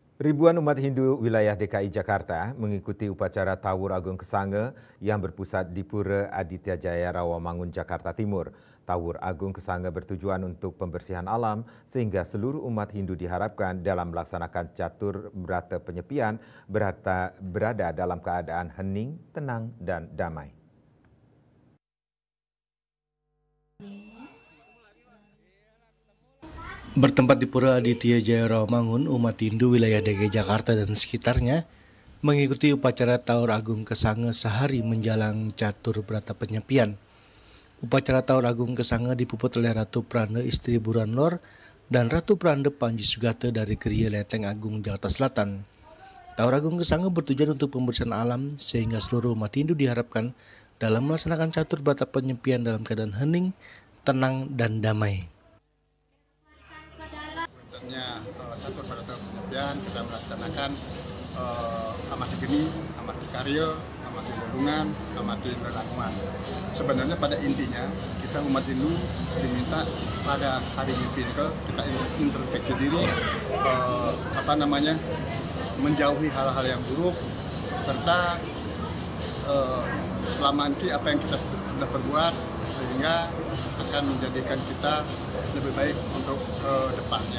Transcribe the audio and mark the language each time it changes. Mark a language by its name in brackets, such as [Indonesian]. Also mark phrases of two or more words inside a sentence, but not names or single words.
[Indonesian] Ribuan umat Hindu wilayah DKI Jakarta mengikuti upacara Tawur Agung Kesange yang berpusat di Pura Aditya Jaya Rawamangun, Jakarta Timur. Tawur Agung Kesange bertujuan untuk pembersihan alam sehingga seluruh umat Hindu diharapkan dalam melaksanakan catur berata penyepian berada dalam keadaan hening, tenang, dan damai. Bertempat di Pura Aditya Jaya Rawamangun, umat Hindu wilayah DKI Jakarta dan sekitarnya mengikuti upacara Tawur Agung Kesange sehari menjelang catur berata penyepian. Upacara Tawur Agung Kesange dipuput oleh Ratu Prande istri Buran Lor dan Ratu Prande Panji Sugate dari Geria Lenteng Agung, Jakarta Selatan. Tawur Agung Kesange bertujuan untuk pembersihan alam sehingga seluruh umat Hindu diharapkan dalam melaksanakan catur berata penyepian dalam keadaan hening, tenang, dan damai. Catur berata penyepian kita melaksanakan [Balinese] amati geni, amati karya, amati lelungan, amati lelakuan. [Indonesian] Sebenarnya pada intinya kita umat Hindu diminta pada hari nyepi kita introspeksi diri, menjauhi hal-hal yang buruk serta selama ini apa yang kita sudah perbuat sehingga akan menjadikan kita lebih baik untuk depannya.